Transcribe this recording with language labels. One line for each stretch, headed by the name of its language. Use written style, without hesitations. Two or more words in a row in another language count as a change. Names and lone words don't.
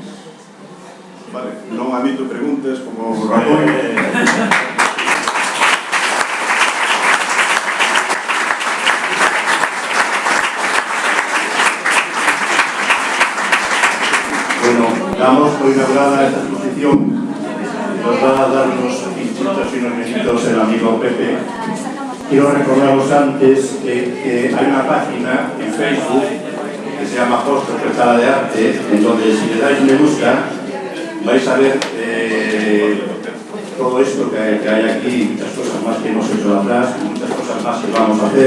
Galician: Vale, non admito preguntas como Ramón.
Spanish: Bueno, damos por inaugurada esta exposición. Nos va a dar unos pinchitos y unos minutos el amigo Pepe. Quiero recordaros antes que hay una página en Facebook que se llama Apóstol Sala de Arte, en donde si le dais me gusta vais a ver todo esto que hay aquí, muchas cosas más que hemos hecho atrás, muchas cosas más que vamos a hacer.